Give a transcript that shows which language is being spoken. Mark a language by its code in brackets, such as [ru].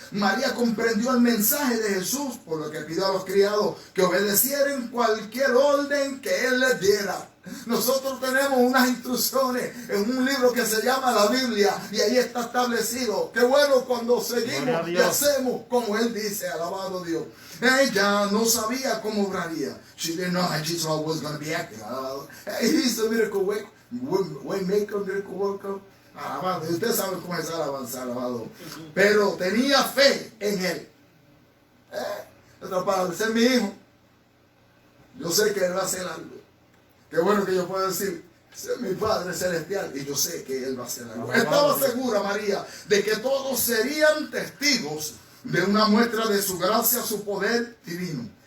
[es] María comprendió el mensaje de Jesús, por lo que pidió a los criados que obedecieran cualquier orden que Él les diera. Nosotros tenemos unas instrucciones en un libro que se llama la Biblia y ahí está establecido. Qué bueno cuando seguimos y hacemos como Él dice, alabado Dios. Ella no sabía cómo obraría. [en] She didn't know how Jesus was going to be acting. He's a miracle way maker, miracle worker. [es] Alabado. Y usted sabe cómo es alabanza, alabado. Pero tenía fe en Él. Otra palabra, ese es mi hijo. Yo sé que Él va a hacer algo. Qué bueno que yo pueda decir, Ese es mi Padre Celestial y yo sé que Él va a hacer algo. Estaba segura María de que todos serían testigos de una muestra de su gracia, su poder divino.